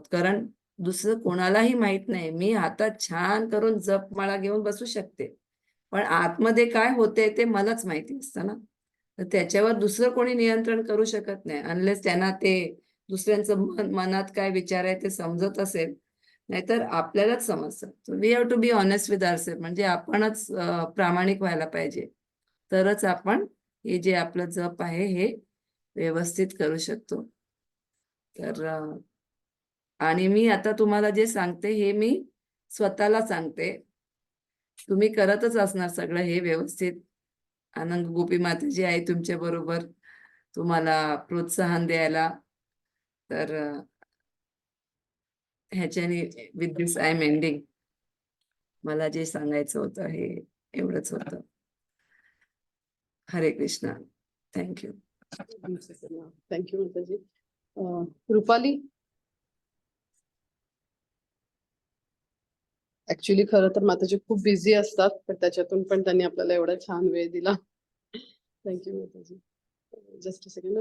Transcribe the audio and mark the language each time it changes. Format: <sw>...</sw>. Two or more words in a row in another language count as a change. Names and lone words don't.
<mr>कारण दुसरं कोणालाही माहित नाही. मी हातात छान करून जपमाळा घेऊन बसू शकते. पण आतमध्ये काय होते ते मलाच माहिती असतं ना. तर त्याच्यावर दुसरं कोणी नियंत्रण करू शकत नाही. अनलेस त्यांना ते दुसऱ्यांचं मनात काय विचार आहे ते समजत असेल. नाहीतर आपल्यालाच समजतं.</mr> <en>We have to be honest with ourself.</en> <mr>म्हणजे आपणच प्रामाणिक व्हायला पाहिजे. तरच आपण हे जे आपलं जप आहे हे व्यवस्थित करू शकतो. तर आणि मी आता तुम्हाला जे सांगते हे मी स्वतःला सांगते. तुम्ही करतच असणार सगळं हे व्यवस्थित. आनंद गोपी माताजी आहे तुमच्या बरोबर तुम्हाला प्रोत्साहन द्यायला. तर ह्याच्याने</mr> <en>with this I am ending.</en> <mr>मला जे सांगायचं होतं हे एवढंच होतं. हरे कृष्णा. थँक्यू. थँक्यू माताजी. रुपाली, ऍक्च्युली खरं तर माताजी खूप बिझी असतात, पण त्याच्यातून पण त्यांनी आपल्याला एवढा छान वेळ दिला. थँक्यू माताजी.</mr> <en>just a second.</en>